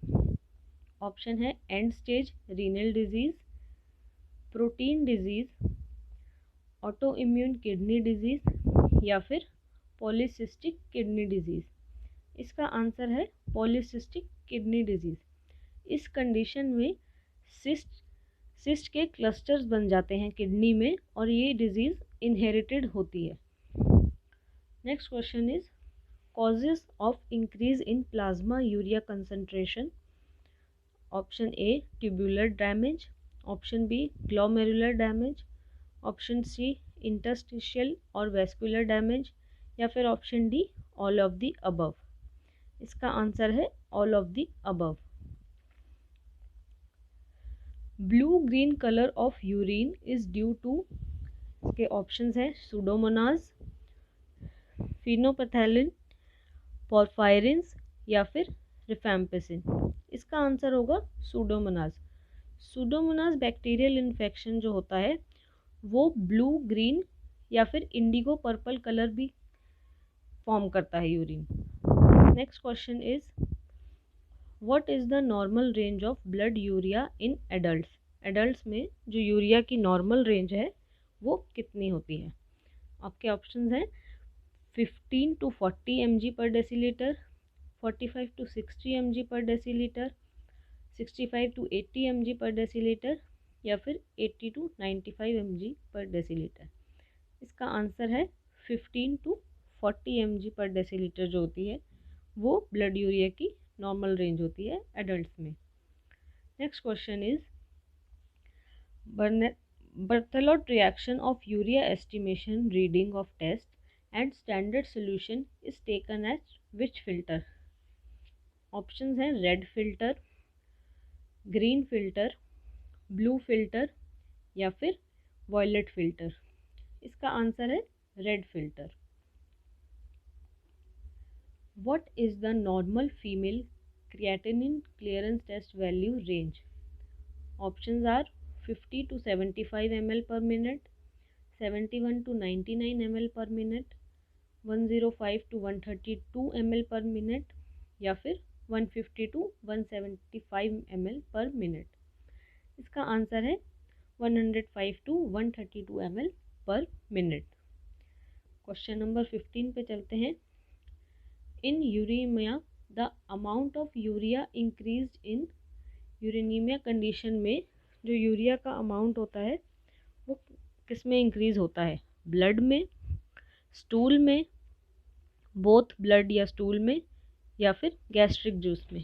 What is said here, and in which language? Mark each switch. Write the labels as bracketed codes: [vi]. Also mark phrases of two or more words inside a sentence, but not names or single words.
[en] ऑप्शन है end stage renal disease, protein disease, autoimmune kidney disease, [hi] या फिर [en] polycystic kidney disease. [hi] इसका आंसर है [en] polycystic kidney disease. [hi] इस कंडीशन में सिस्ट के क्लस्टर्स बन जाते हैं किडनी में और ये [en] disease inherited [hi] होती है। [en] next question is causes of increase in plasma urea concentration. Option A tubular damage, option B glomerular damage, option C interstitial और vascular damage [hi] या फिर [en] option D all of the above। [hi] इसका आंसर है [en] all of the above। blue green colour of urine is due to, [hi] इसके ऑप्शंस हैं [en] Pseudomonas, phenolphthalein, porphyrins [hi] या फिर [en] रिफैम्पिसिन। [hi] इसका आंसर होगा सुडोमोनास। सुडोमोनास [en] bacterial infection [hi] जो होता है वो [en] blue green [hi] या फिर [en] indigo purple colour [hi] भी फॉर्म करता है यूरिन। [en] next question is what is the normal range of blood urea in adults. [hi] एडल्ट्स में जो यूरिया की [en] normal range [hi] है वो कितनी होती है। आपके ऑप्शंस हैं [en] 15 to 40 mg per deciliter, 45 to 60 mg per deciliter, 65 to 80 mg per deciliter [hi] या फिर [en] 80 to 95 mg per deciliter। [hi] इसका आंसर है [en] 15 to 40 mg per deciliter [hi] जो होती है वो [en] blood urea [hi] की [en] normal range [hi] होती है एडल्ट्स में। [en] next question is Berthelot reaction of urea estimation reading of test and standard solution is taken as which filter। ऑप्शंस हैं red filter, green filter, blue filter [hi] या फिर [en] violet filter. [hi] इसका आंसर है [en] red filter. what is the normal female creatinine clearance test value range. options are 50 to 75 ml per minute, 71 to 99 ml per minute, 105 to 132 ml per minute [hi] या फिर [en] 150 to 175 ml per minute। [hi] इसका आंसर है [en] 105 to 132 ml per minute। question number [hi] 15 पे चलते हैं। [en] in uremia the amount of urea increased in uremia condition [hi] में जो यूरिया का अमाउंट होता है वो किस में इंक्रीज होता है, ब्लड में, स्टूल में, [en] both blood [hi] या स्टूल में या फिर [en] gastric juice [hi] में।